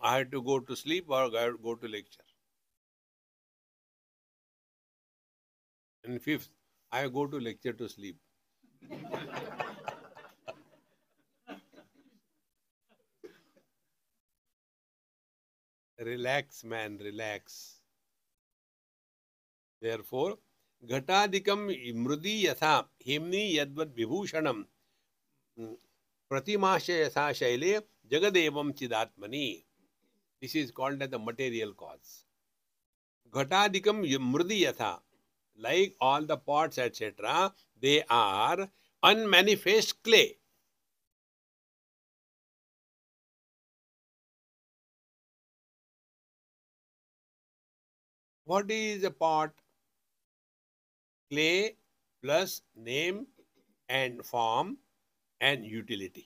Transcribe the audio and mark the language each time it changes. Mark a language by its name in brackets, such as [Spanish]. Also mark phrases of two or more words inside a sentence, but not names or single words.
[English] I have to go to sleep or go to lecture. And fifth, I go to lecture to sleep. Relax, man, relax. Therefore, [Sanskrit] Ghatadikam mrudi yatha himni yadvad vibhushanam pratimasha yatha shaile jagadevam chidatmani. [English] This is called as the material cause. [Sanskrit] Ghatadikam mrudi yatha. [English] Like all the pots, etc., they are unmanifest clay. What is a pot? Clay plus name and form and utility.